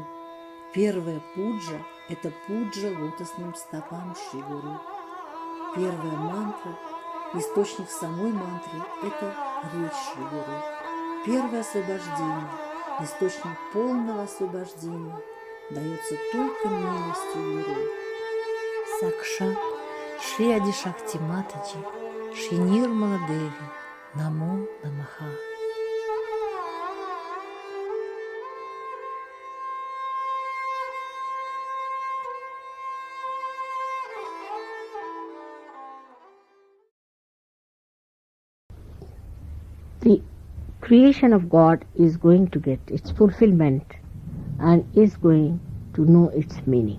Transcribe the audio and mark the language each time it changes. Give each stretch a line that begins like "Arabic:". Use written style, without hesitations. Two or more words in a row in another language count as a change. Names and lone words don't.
Russian: Первая пуджа – это пуджа лотосным стопам Шри Гуру. Первая мантра – источник самой мантры – это речь Шри Гуру. Первое освобождение, источник полного освобождения, дается только милостью Гуру.
Sanskrit: साक्षात् श्री आदि शक्ति माताजी, श्री निर्मला देवी, नमो नमः.
English: The creation of God is going to get its fulfillment and is going to know its meaning.